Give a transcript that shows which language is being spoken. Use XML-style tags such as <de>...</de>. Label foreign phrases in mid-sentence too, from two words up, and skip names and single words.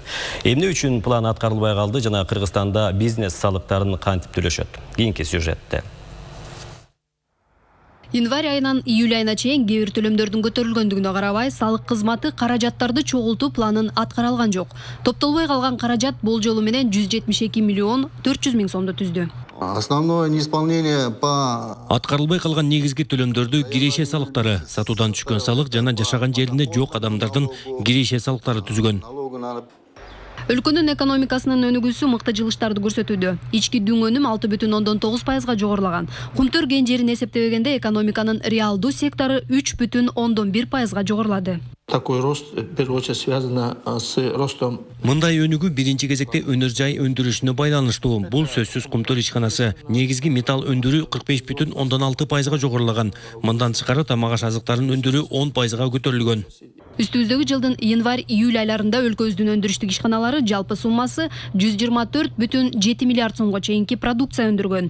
<ky>Эмне үчүн план аткарылбай калды жана Кыргызстанда бизнес салыктарын кантип төлөшөт? Кийинки сюжетте. Январь айынан июль айына чейин кээ бир төлөмдөрдүн көтөрүлгөндүгүнө карабай, салык кызматы каражаттарды чогултуу планын аткара алган жок. Топтолбой калган каражат болжолу менен 172 миллион 400 миң сомду түздү.</ky> <ru>Основное неисполнение по</ru> <ky>аткарылбай калган негизги төлөмдөрдү киреше салыктары, сатуудан түшкөн салык жана жашаган жеринде жок адамдардын киреше салыктары түзгөн. Өлкөнүн экономикасынын өнүгүүсү мыкты жылыштарды көрсөтүүдө. Ички дүң өнүм 6,9%га жогорулаган. Кумтөрген жерин эсептебегенде экономиканын реалдуу сектору 3,1%га жогорулады.</ky> <ru>Такой рост, в первую очередь, связан с ростом.</ru> <ky>Мындай өнүгүү биринчи кезекте өнөр жай өндүрүшүнө байланыштуу. Бул сөзсүз кумтөр ишканасы. Негизги металл өндүрүү 45,6%га жогорулаган. Мындан тышкары тамак аш азыктарын өндүрүү 10%га көтөрүлгөн. Үстүбүздөгү жылдын январь-июль айларында өлкөбүздүн өндүрүштүк ишканалары жалпы суммасы 124,7 миллиард сомго чейинки продукция өндүргөн.</ky>